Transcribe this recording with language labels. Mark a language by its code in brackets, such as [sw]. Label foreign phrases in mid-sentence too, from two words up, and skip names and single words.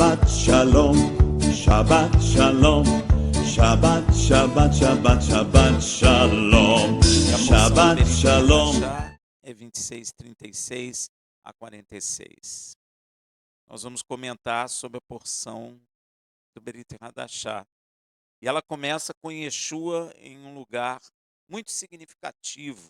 [he] שבת שלום, שבת שלום, שבת, שבת, שבת, שבת שלום, [pt] E a porção do Shabbat Berit Shalom. Hadashah é 26:36 a 46. Nós vamos comentar sobre a porção do Berit Hadashah. E ela começa com Yeshua em um lugar muito significativo.